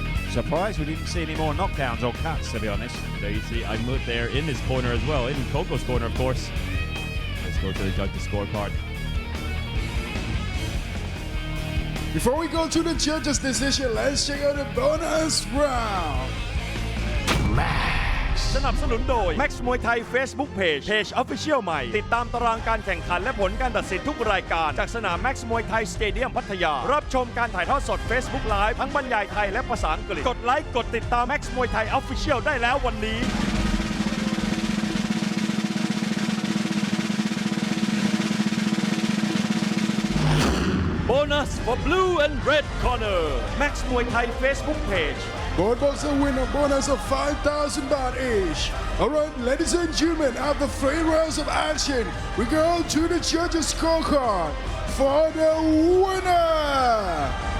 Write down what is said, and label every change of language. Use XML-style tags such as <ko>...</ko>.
<en>Surprised we didn't see any more knockdowns or cuts, to be honest. There you see Imut there in his corner as well, in Coco's corner, of course. Let's go to the judges' scorecard. Before we go to the judges' decision, let's check out the bonus round.</en> <th>สนับสนุนโดย Max Muay Thai Facebook Page Official ใหม่ติดตามตารางการแข่งขันและผลการตัดสินทุกรายการจากสนาม Max Muay Thai Stadium พัทยารับชมการถ่ายทอดสด Facebook Live ทั้งบรรยายไทยและภาษาอังกฤษกดไลค์กดติดตาม Max Muay Thai Official ได้แล้ววันนี้</th> <en>Bonus for blue and red corner Max Muay Thai Facebook Page Both boxers win a bonus of 5,000 baht each. Alright, ladies and gentlemen, after 3 rounds of action, we go to the judges' scorecard for the winner.</en>